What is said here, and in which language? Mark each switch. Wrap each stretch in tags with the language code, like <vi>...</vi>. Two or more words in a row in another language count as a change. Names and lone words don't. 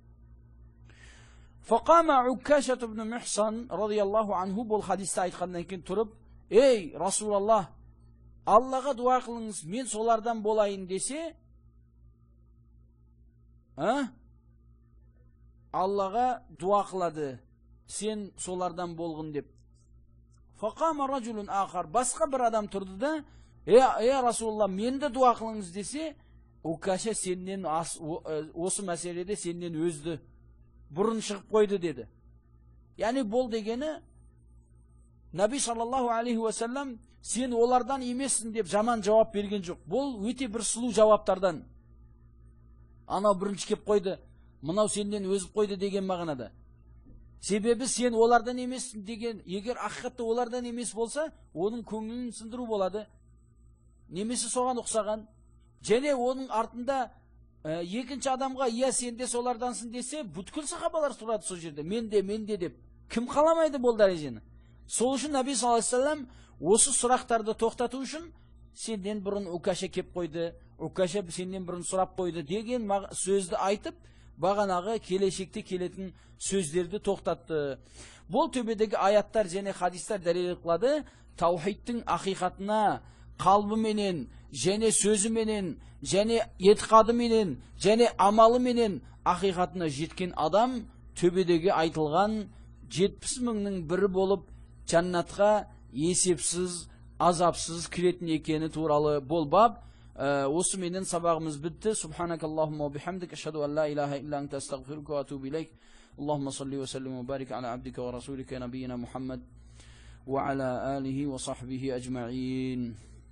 <kk>Фақама Укашат ибн Мухсан</kk> <ar>رضي الله عنه</ar> <kk>бұл хадисті айтқаннан кейін тұрып, ей Расулаллах, Аллаға дуа қылыңыз, мен солардан болайын десе, Аллаға дуа қылады, сен солардан болғын деп.</kk> <ar>فقام رجل آخر,</ar> <kk>басқа бір адам тұрды да, ей Расулаллах, мен де дуа қылыңыз десе, Укаша сеннен осы мәселеде сеннен өзді бұрын шығып қойды деді. Яғни бұл дегені Наби</kk> <ar>صلى الله عليه وسلم</ar> <kk>сен олардан емессің деп жаман жауап берген жоқ. Бұл өте бір сұлу жауаптардан. Анау бірінші кеп қойды, мынау сеннен өзіп қойды деген мағынада. Себебі сен олардан емессің деген, егер ақиқатта олардан емес болса, оның көңілін сындыру болады. Немесе соған ұқсаған. Және оның артында екінші адамға иә сен де солардансың десе, бүткіл сахабалар тұрады сол жерде. Мен де деп. Кім қаламайды бұл дәрежені? Сол үшін Наби</kk> <ar>صلى الله عليه وسلم</ar> <kk>осы сұрақтарды тоқтату үшін сенден бұрын Укаша кеп қойды, Укаша сенен бұрын сұрап қойды деген сөзді айтып, бағанағы келешекте келетін сөздерді тоқтатты. Бұл төбедегі аяттар және хадистер дәлел қылады, таухидтың ақиқатына қалбыменен, және сөзіменен, және етқадыменен, және амалыменен ақиқатына жеткен адам төбедегі айтылған 70,000-ның бірі болып жаннатқа есепсіз, азапсыз кіретін екені туралы бұл баб. Осы менен сабағымыз бітті.</kk> <ar>سبحانك اللهم وبحمدك أشهد أن لا إله إلا أنت أستغفرك وأتوب إليك. اللهم صل وسلم وبارك على عبدك ورسولك نبينا محمد وعلى آله وصحبه أجمعين.</ar>